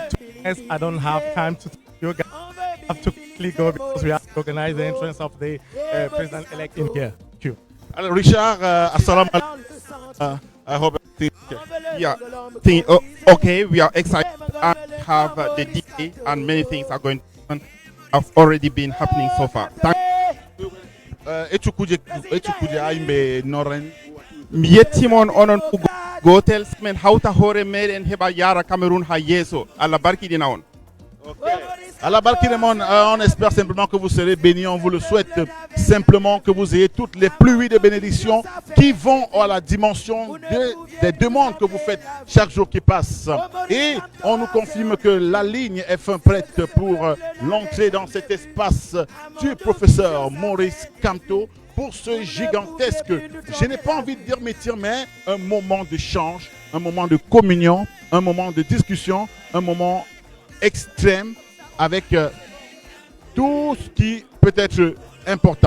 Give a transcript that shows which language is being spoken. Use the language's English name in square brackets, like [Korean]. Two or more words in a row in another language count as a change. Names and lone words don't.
[English] I don't have time to you guys. I have to quickly go because we have to organize the entrance of the president-elect in here. Thank you. Richard, assalamu alaikum. I hope okay, we are excited and have the DA and many things are going on. Have already been happening so far. [Fula] Miyettimon onon gotel men hawta hore meden heba yara Cameroun ha yeso alla barkidina on. Allah Barkinemon, [French] on espère simplement que vous serez bénis. On vous le souhaite simplement que vous ayez toutes les pluies de bénédictions qui vont à la dimension des demandes que vous faites chaque jour qui passe. Et on nous confirme que la ligne est fin prête pour l'entrée dans cet espace du professeur Maurice Kamto pour ce gigantesque, je n'ai pas envie de dire métier, mais un moment d'échange, un moment de communion, un moment de discussion, un moment extrême avec tout ce qui peut être important.